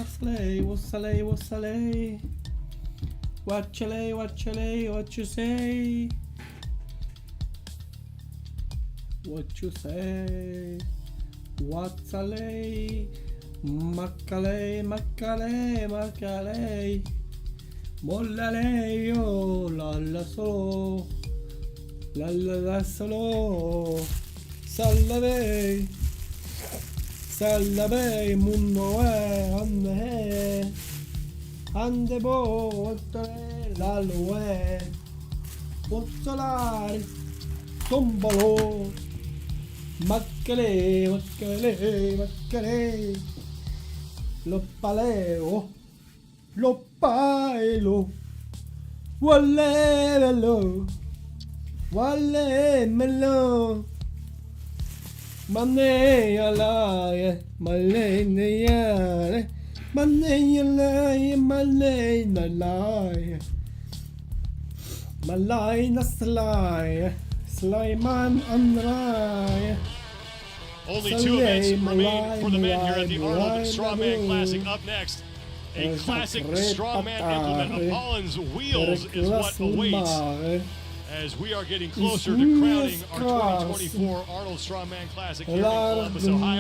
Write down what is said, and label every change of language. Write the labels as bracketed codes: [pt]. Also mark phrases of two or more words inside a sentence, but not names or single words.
[en] What you say? What's a lay? Makalei, mollalei, oh, la solo, sallavei, munno ande bo, la loe, pozzolare, tombolo, maccale, lo paleo, lo paelo, wallemelo, manea laie, malaina slaie, Sleiman andraie. Only 2 events remain for the men here at the Arnold Strongman Classic. Up next, A classic strongman implement. Apollon's wheels is what awaits as we are getting closer to crowning our 2024 Arnold Strongman Classic here in Columbus, Ohio.